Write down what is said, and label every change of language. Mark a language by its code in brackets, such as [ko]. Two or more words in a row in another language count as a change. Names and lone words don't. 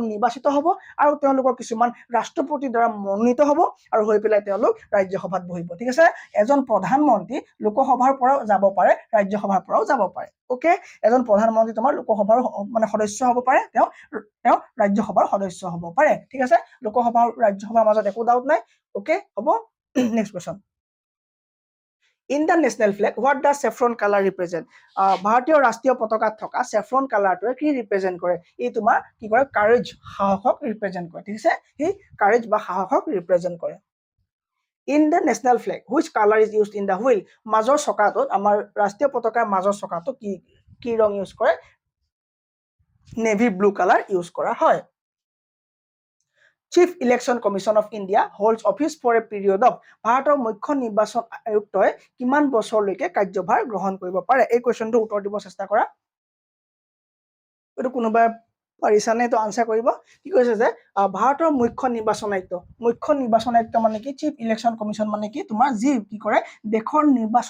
[as] নিৰ্বাচিত হ'ব আৰু তেওঁলোকৰ কিছুমান ৰাষ্ট্ৰপতিৰ দ্বাৰা মনোনীত হ'ব আৰু হৈ পেলাই তেওঁলোক ৰাজ্যসভাত বহিব ঠিক আছে এজন প্ৰধানমন্ত্ৰী লোকসভাৰ পৰাও যাব পাৰে ৰাজ্যসভাৰ পৰাও যাব পাৰে ওকে এজন প্ৰধানমন্ত্ৰী তোমাৰ লোকসভাৰ মানে সদস্য হ'ব পাৰে তেওঁ ৰাজ্যসভাৰ সদস্য হ'ব পাৰে ঠিক আছে লোকসভা আৰু ৰাজ্যসভাৰ মাজত একো ডাউট নাই ওকে হ'ব [en] next question In the national flag, what does saffron color represent? [as] ভাৰতীয় ৰাষ্ট্ৰীয় পতাকাত থকা saffron কালাৰটোৱে কি ৰিপ্ৰেজেন্ট কৰে ই তোমাৰ কি কৰে কাৰেজ সাহসক ৰিপ্ৰেজেন্ট কৰে ঠিক আছে ই কাৰেজ বা সাহসক ৰিপ্ৰেজেন্ট কৰে [en] In the national flag, which color is used in the wheel? [as] মাজৰ চকাটোত আমাৰ ৰাষ্ট্ৰীয় পতাকাৰ মাজৰ চকাটো কি ৰং ইউজ কৰে [en] navy blue colour use [as] কৰা হয় [en] Chief Election Commission of India holds office for a period of [as] ভাৰতৰ মুখ্য নিৰ্বাচন আয়ুক্তই কিমান বছৰলৈকে কাৰ্যভাৰ গ্ৰহণ কৰিব পাৰে এই কোৱেশ্চনটো উত্তৰ দিব চেষ্টা কৰা এইটো কোনোবা পাৰিছানে এইটো আনসাৰ কৰিব কি কৈছে যে ভাৰতৰ মুখ্য নিৰ্বাচন আয়ুক্ত মানে কি [en] chief election commission [as] মানে কি তোমাৰ যি কি কৰে দেশৰ নিৰ্বাচন